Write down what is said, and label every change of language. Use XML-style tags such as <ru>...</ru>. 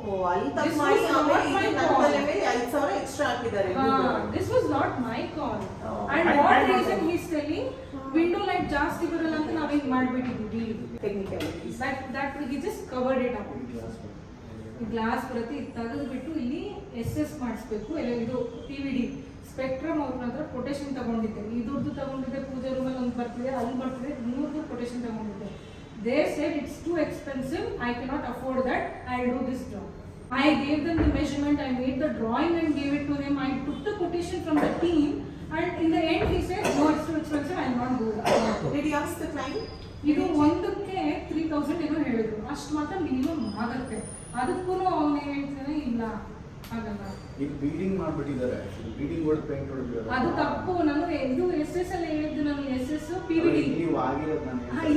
<kn>ಅಲ್ಲಿ ತಪ್ಪು ಮಾಡಿ ಆಮೇಲೆ ಇದು ನನ್ನ ತಲೆ ಮೇಲೆ 5,000 ಎಕ್ಸ್ಟ್ರಾ ಹಾಕಿದ್ದಾರೆ.</kn> <en>This was not my call. And what reason he is telling window light</en> <kn>ಜಾಸ್ತಿ ಬರಲ್ಲ ಅಂತ ನಾವು ಹಿಂಗೆ ಮಾಡಿಬಿಟ್ಟಿದ್ವಿ.</kn> <en>Technicalities. That he just covered it up.</en> <kn>Glass ಬರುತ್ತೆ, ಇದು ತೆಗೆದುಬಿಟ್ಟು ಇಲ್ಲಿ SS ಮಾಡಿಸ್ಬೇಕು. ಎಲ್ಲ ಇದು PVD ಸ್ಪೆಕ್ಟ್ರಮ್ ಅವ್ರ ಹತ್ರ ಕೊಟೇಶನ್ ತಗೊಂಡಿದ್ದೆ. ಇದ್ರದ್ದು ತಗೊಂಡಿದ್ದೆ, ಪೂಜಾ ರೂಮಲ್ಲಿ ಒಂದು ಬರ್ತಿದೆ, ಅಲ್ಲಿ ಬರ್ತಿದೆ, 3 ಕೊಟೇಶನ್ ತಗೊಂಡಿದ್ದೆ.</kn> <en>They said it's too expensive, I cannot afford that, I'll do this job. I gave them the measurement, I made the drawing and gave it to him. I took the quotation from the team, and in the end he said, no, it's too expensive, I'll not do that. Did you ask the client?</en> <kn>ಇದು ಒಂದಕ್ಕೆ 3000 ಏನೋ ಹೇಳಿದ್ರು, ಅಷ್ಟು ಮಾತ್ರ minimum ಆಗುತ್ತೆ. ಅದಕ್ಕೂ ಅವನು ಏನು ಹೇಳ್ತಾನೆ, ಇಲ್ಲ ಹಾಗಲ್ಲ, ಈಗ ಬೀಡಿಂಗ್ ಮಾಡ್ಬಿಟ್ಟಿದ್ದಾರೆ, ಬೀಡಿಂಗ್ ಹೊಡೆದು ಪೇಂಟ್ ಹೊಡೆದಿದ್ದಾರೆ. ಅದು ತಪ್ಪು. ನಾನು ಇದು SS ಅಲ್ಲಿ ಹೇಳಿದ್ದು, ನಾನು SS PVD ನೀವು ಆಗಿರೋದು ನಾನು</kn>